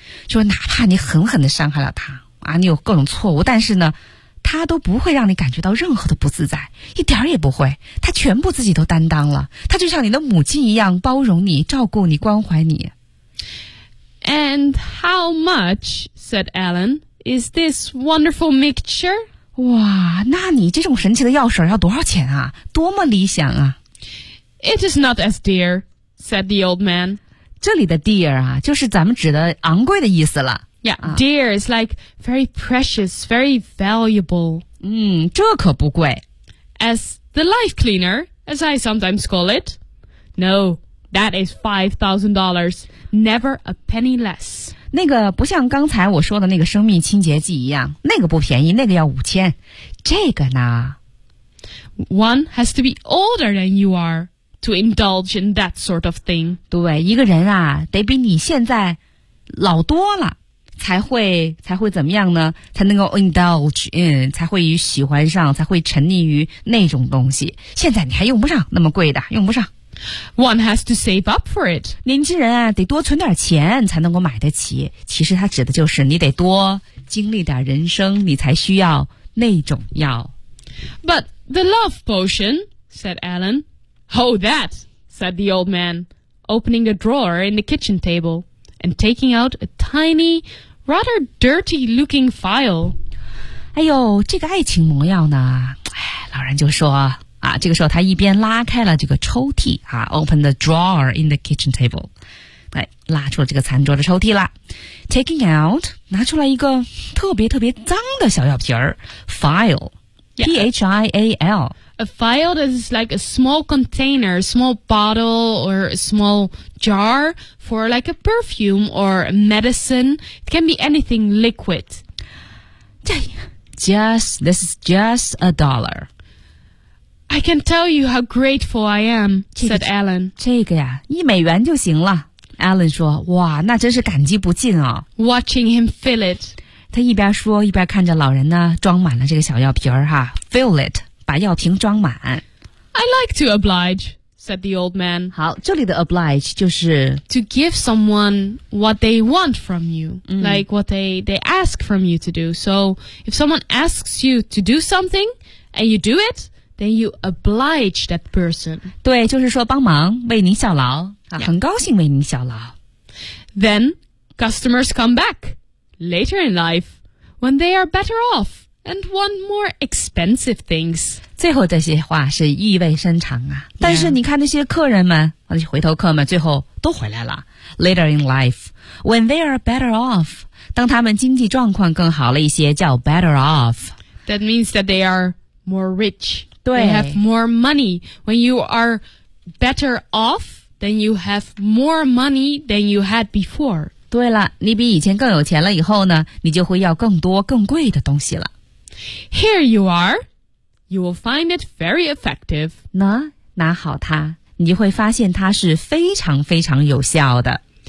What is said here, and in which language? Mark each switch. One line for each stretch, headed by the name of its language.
Chinese: 说哪怕你狠狠地伤害了他，啊，你有各种错误，但是呢他都不会让你感觉到任何的不自在，一点也不会，他全部自己都担当了，他就像你的母亲一样包容你，照顾你，关怀你。
English: And how much, said Alan, is this wonderful mixture?
Chinese: 哇，那你这种神奇的药水要多少钱啊？多么理想啊。
English: It is not as dear, said the old man.
Chinese: 这里的 dear 啊，就是咱们指的昂贵的意思了。
English: Yeah, dear is like very precious, very valuable.
Chinese: 这可不贵。
English: As the life cleaner, as I sometimes call it. No, that is $5,000. Never a penny less.
Chinese: 那个不像刚才我说的那个生命清洁剂一样，那个不便宜，那个要5000。这个呢
English: One has to be older than you are to indulge in that sort of thing.
Chinese: 对，一个人啊，得比你现在老多了。才会怎么样呢？才能够
English: indulge in，
Chinese: 才会于喜欢上，才会沉溺于那种东西。现在你还用不上那么贵的，用不上。
English: One has to save up for it。
Chinese: 年轻人啊，得多存点钱才能够买得起。其实它指的就是你得多经历点人生，你才需要那种药。
English: But the love potion, said Alan. Oh, that, said the old man, opening a drawer in the kitchen table. And taking out a tiny, rather dirty-looking vial.
Chinese: 哎呦，这个爱情魔药呢？老人就说啊，这个时候他一边拉开了这个抽屉啊 ，
English: open the drawer in the kitchen table，
Chinese: 哎，拉出了这个餐桌的抽屉了。
English: Taking out，
Chinese: 拿出来一个特别特别脏的小药瓶儿 ，vial， P-H-I-A-L。
English: A vial is like a small container, a small bottle or a small jar for like a perfume or a medicine. It can be anything liquid. This is just a dollar. I can tell you how grateful I am, said Alan.
Chinese: 这个呀，一美元就行了。Alan 说，哇，那真是感激不尽啊。
English: Watching him fill it.
Chinese: 他一边说，一边看着老人呢，装满了这个小药瓶儿哈。
English: Fill it.
Chinese: 把药瓶装满。
English: I like to oblige, said the old man.
Chinese: 好，这里的 oblige 就是
English: to give someone what they want from you,、嗯、like what they ask from you to do. So if someone asks you to do something and you do it, then you oblige that person.
Chinese: 对，就是说帮忙，为您效劳、啊 yeah. 很高兴为您效劳。
English: Then customers come back later in life when they are better off. And one more expensive things.
Chinese: 最后这些话是意味深长啊。但是你看那些客人们，那些回头客们，最后都回来了。
English: Later in life, when they are better off,
Chinese: 当他们经济状况更好了一些，叫
English: better off. That means that they are more rich.
Chinese: 对。
English: They have more money. When you are better off, then you have more money than you had before.
Chinese: 对了，你比以前更有钱了以后呢，你就会要更多更贵的东西了。
English: Here you are. You will find it very effective.
Chinese: 拿好它，你就会发现它是非常非常有效的。